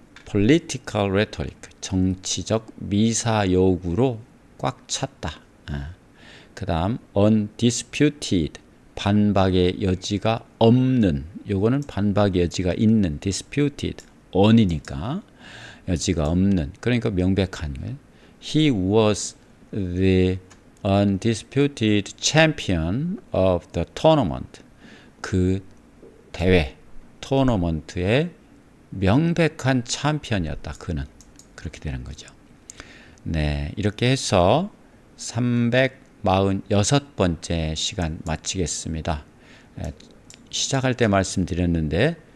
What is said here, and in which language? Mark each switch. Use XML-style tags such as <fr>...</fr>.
<en>political rhetoric,</en> <ko>정치적 미사 요구로 꽉 찼다. 그 다음 undisputed, 반박의 여지가 없는, 요거는 반박의 여지가 있는, disputed, on이니까 여지가 없는, 그러니까 명백한 거예요.</ko> <en>He was the undisputed champion of the tournament.</en> <ko>그 대회, 토너먼트의 명백한 챔피언이었다. 그는. 그렇게 되는 거죠. 네, 이렇게 해서 346번째 시간 마치겠습니다. 시작할 때 말씀드렸는데</ko>